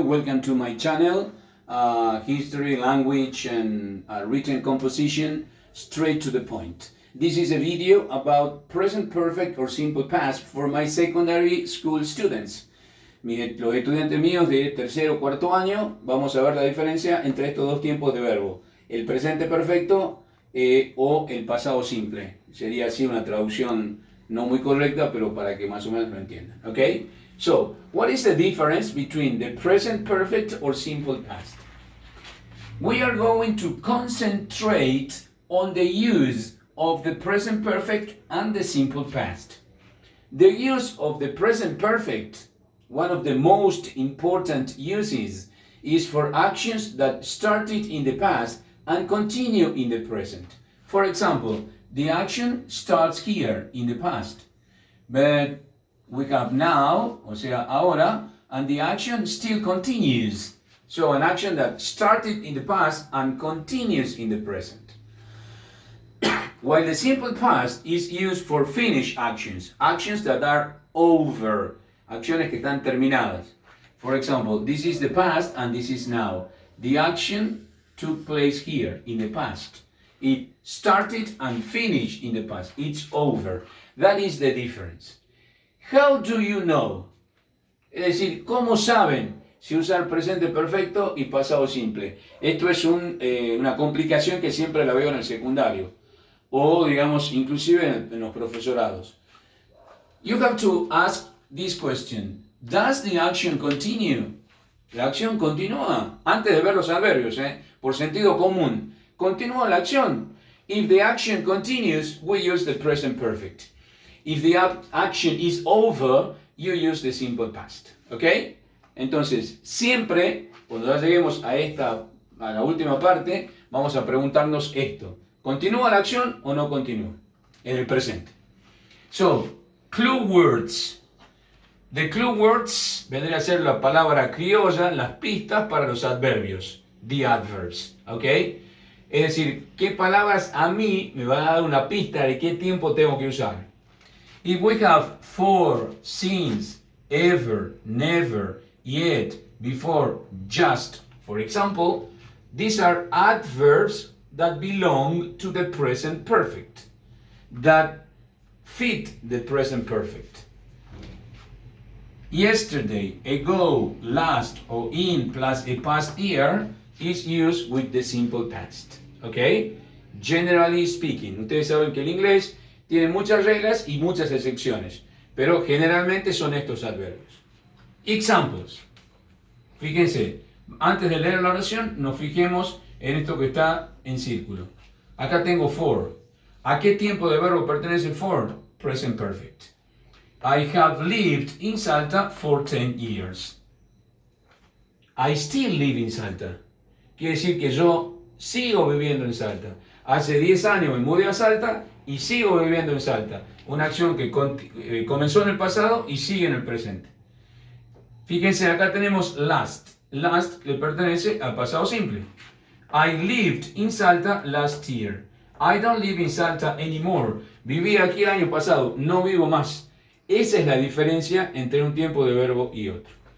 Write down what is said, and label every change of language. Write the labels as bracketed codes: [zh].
[en] Welcome to my channel, History, Language and Written Composition, straight to the point. This is a video about present perfect or simple past for my secondary school students. [es] Los estudiantes míos de tercero o cuarto año, vamos a ver la diferencia entre estos dos tiempos de verbo. El presente perfecto o el pasado simple. Sería así una traducción no muy correcta, pero para que más o menos lo entiendan. ¿Ok? [en] So, what is the difference between the present perfect or simple past? We are going to concentrate on the use of the present perfect and the simple past. The use of the present perfect, one of the most important uses, is for actions that started in the past and continue in the present. For example, the action starts here in the past, but we have now, [es] o sea, ahora, [en] and the action still continues. So an action that started in the past and continues in the present. While the simple past is used for finished actions, actions that are over, [es] acciones que están terminadas. [en] For example, this is the past and this is now. The action took place here in the past. It started and finished in the past. It's over. That is the difference. How do you know? [es] Es decir, ¿cómo saben si usar presente perfecto y pasado simple? Esto es una complicación que siempre la veo en el secundario o, digamos, inclusive en los profesorados. [en] You have to ask this question. Does the action continue? [es] La acción continúa. Antes de ver los adverbios, por sentido común. Continúa la acción. [en] If the action continues, we use the present perfect. If the action is over, you use the simple past. ¿Ok? [es] Entonces, siempre, cuando ya lleguemos a la última parte, vamos a preguntarnos esto. ¿Continúa la acción o no continúa? En el presente. [en] So, clue words. The clue words [es] vendría a ser la palabra criolla, las pistas para los adverbios. [en] The adverbs. [es] ¿Ok? Es decir, ¿qué palabras a mí me van a dar una pista de qué tiempo tengo que usar? [en] If we have for, since, ever, never, yet, before, just, for example, these are adverbs that belong to the present perfect, that fit the present perfect. Yesterday, ago, last, or in plus a past year is used with the simple past. Okay? Generally speaking, [es] ustedes saben que el inglés tiene muchas reglas y muchas excepciones, pero generalmente son estos adverbios. [en] Examples. [es] Fíjense, antes de leer la oración, nos fijemos en esto que está en círculo. Acá tengo for. ¿A qué tiempo de verbo pertenece for? [en] Present perfect. I have lived in Salta for 10 years. I still live in Salta. [es] Quiere decir que yo sigo viviendo en Salta. Hace 10 años me mudé a Salta y sigo viviendo en Salta. Una acción que comenzó en el pasado y sigue en el presente. Fíjense, acá tenemos last. Last le pertenece al pasado simple. [en] I lived in Salta last year. I don't live in Salta anymore. [es] Viví aquí el año pasado, no vivo más. Esa es la diferencia entre un tiempo de verbo y otro.